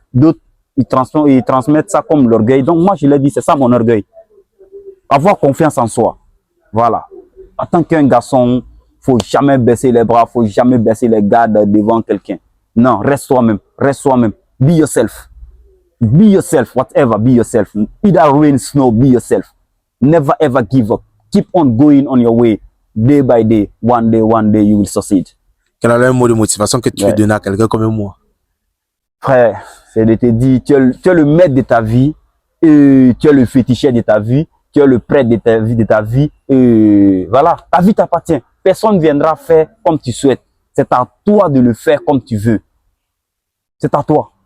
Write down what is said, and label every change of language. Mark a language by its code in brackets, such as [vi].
[fr] D'autres, ils transmettent ça comme l'orgueil. Donc moi, je leur dis, c'est ça mon orgueil. Avoir confiance en soi. Voilà. En tant qu'un garçon, faut jamais baisser les bras, faut jamais baisser les gardes devant quelqu'un. Non, reste toi-même, reste toi-même. [en] Be yourself. Be yourself, whatever, be yourself. Either rain, snow, be yourself. Never ever give up. Keep on going on your way, day by day, one day, you will succeed. [fr] Quel est le mot de motivation que tu veux donner à quelqu'un comme moi? Frère, c'est de te dire, tu es le maître de ta vie, et tu es le féticheur de ta vie, tu es le prêtre de ta vie, et voilà, ta vie t'appartient. Personne ne viendra faire comme tu souhaites. C'est à toi de le faire comme tu veux. C'est à toi.